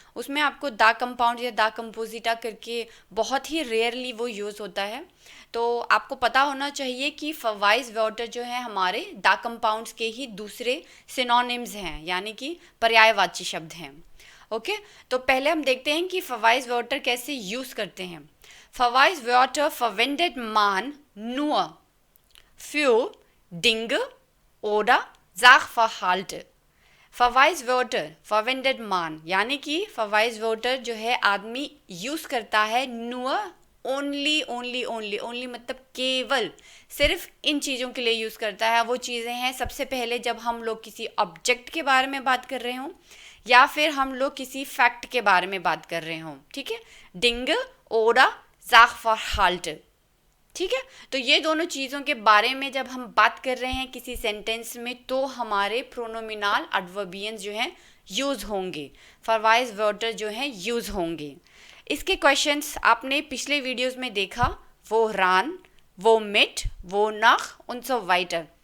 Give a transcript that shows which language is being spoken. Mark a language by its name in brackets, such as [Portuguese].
[Hindi] उसमें आपको the compound या द कंपोजिटा करके बहुत ही रेयरली वो यूज़ होता है। तो आपको पता होना चाहिए कि फवाइस वर्टर जो है हमारे द कंपाउंड्स के ही दूसरे सिनोनिम्स हैं, यानी कि पर्यायवाची शब्द हैं। ओके तो पहले हम देखते हैं कि फवाइस वर्टर कैसे यूज़ करते हैं। [German] फवाइस वर्टर verwendet man nur für Dinge oder Sachverhalte। [Hindi] फवाइस वर्टर [German] verwendet man [Hindi] यानी कि फवाइस वर्टर जो है आदमी यूज़ करता है [German] nur [Hindi] only only only only मतलब केवल सिर्फ इन चीज़ों के लिए यूज़ करता है। वो चीज़ें हैं सबसे पहले जब हम लोग किसी ऑब्जेक्ट के बारे में बात कर रहे हों या फिर हम लोग किसी फैक्ट के बारे में बात कर रहे हों। ठीक है, [German] Dinge oder Sachverhalte। [Hindi] ठीक है, तो ये दोनों चीज़ों के बारे में जब हम बात कर रहे हैं किसी सेंटेंस में तो हमारे प्रोनोमिनल एडवर्बियंस जो हैं यूज़ होंगे, फरवाइस वर्टर जो हैं यूज़ होंगे। इसके क्वेश्चंस आपने पिछले वीडियोस में देखा, वो रान, वो मिट, वो नख [German] und so weiter।